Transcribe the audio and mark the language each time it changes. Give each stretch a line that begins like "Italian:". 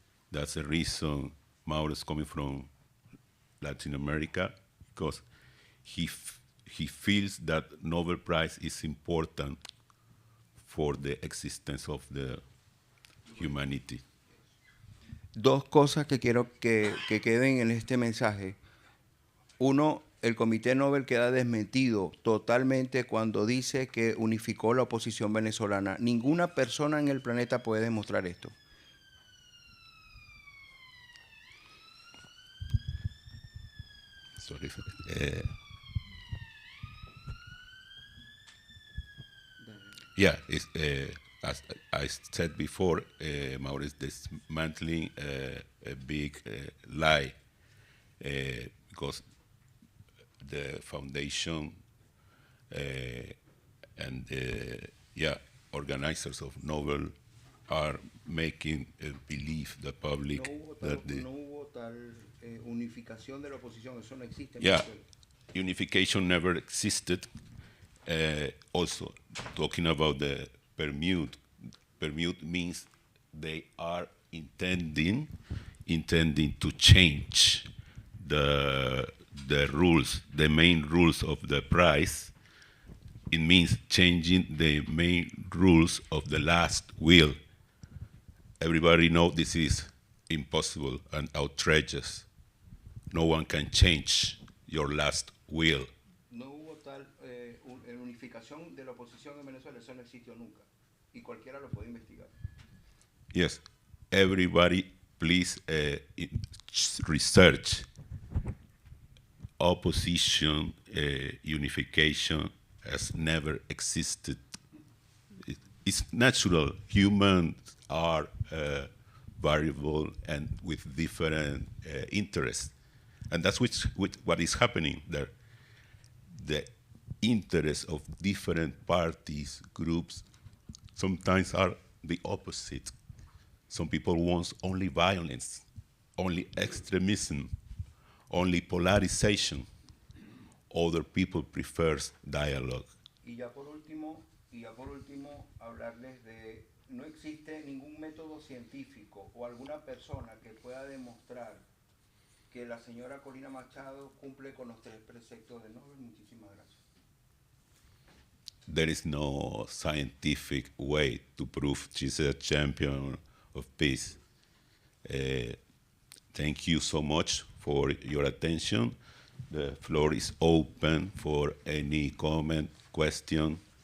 English: That's the reason Mauro is coming from Latin America, because he feels that Nobel Prize is important for the existence of the humanity.
Spanish: Dos cosas que quiero que queden en este mensaje. Uno, el Comité Nobel queda desmentido totalmente cuando dice que unificó la oposición venezolana. Ninguna persona en el planeta puede demostrar esto.
English: Sorry. Yeah, as I said before, Mauro is dismantling a big lie, because the foundation and organizers of Nobel are making believe the public that the
Spanish: no hubo tal unificación de la oposición, eso no existe.
English: Unification never existed. Also, talking about the permute means they are intending to change the rules, the main rules of the prize. It means changing the main rules of the last will. Everybody knows this is impossible and outrageous. No one can change your last will.
Spanish: No hubo tal unificación de la oposición en Venezuela, eso no existió nunca. Y cualquiera lo puede investigar.
English: Yes, everybody, please research. Opposition unification has never existed. It's natural. Humans are variable and with different interests. And that's what is happening there. The interests of different parties, groups, sometimes are the opposite. Some people want only violence, only extremism, only polarization. Other people prefer dialogue.
Spanish: Y ya por último, hablarles de no existe ningún método científico o alguna persona que pueda demostrar que la señora Corina Machado cumple con los 3 preceptos de Nobel. Muchísimas gracias.
English: There is no scientific way to prove she's a champion of peace. Thank you so much for your attention. The floor is open for any comment, question.